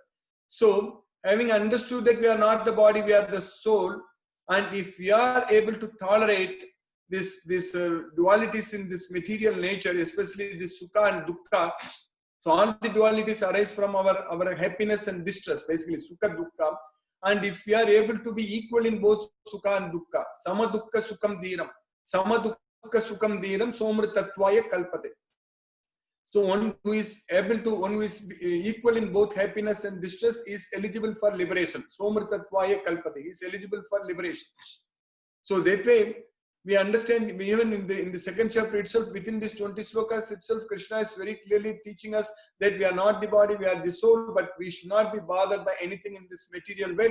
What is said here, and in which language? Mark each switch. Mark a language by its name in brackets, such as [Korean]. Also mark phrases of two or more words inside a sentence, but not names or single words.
[English] So having understood that we are not the body, we are the soul, and if we are able to tolerate this dualities in this material nature, especially this sukha and dukkha. So all the dualities arise from our happiness and distress, basically [Sanskrit] sukha dukkha. [English] And if we are able to be equal in both sukha and dukkha, [Sanskrit] sama dukkha sukham dhiram, somritattvaya kalpate. [English] So one who is equal in both happiness and distress is eligible for liberation. [Sanskrit] Somritattvaya kalpate, [English] he is eligible for liberation. So that way we understand, even in the second chapter itself, within these 20 slokas itself, Krishna is very clearly teaching us that we are not the body, we are the soul, but we should not be bothered by anything in this material world.